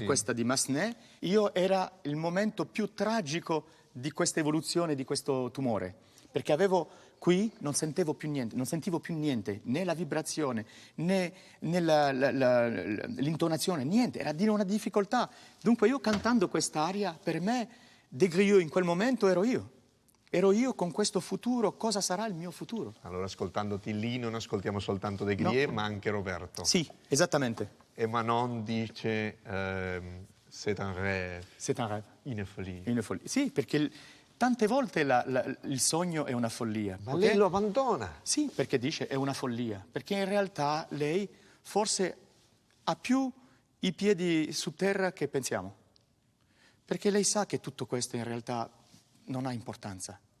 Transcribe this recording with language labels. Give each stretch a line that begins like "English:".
Italian: di questa di Massenet, era il momento più tragico di questa evoluzione di questo tumore, perché qui non sentivo più niente, né la vibrazione, né l'intonazione, niente, era di una difficoltà. Dunque io cantando quest'aria, per me, De Grieux in quel momento ero io con questo futuro, cosa sarà il mio futuro? Allora, ascoltandoti lì non ascoltiamo soltanto De Grieux, ma anche Roberto. Sì, esattamente. E Manon dice
French: c'est un rêve. C'est un rêve. Une folie. Une folie.
Italian: Sì, perché tante volte il sogno è una follia. Ma lei lo abbandona. Sì, perché dice è una follia. Perché in realtà lei forse ha più i piedi su terra che pensiamo. Perché lei sa che tutto questo in realtà non ha importanza.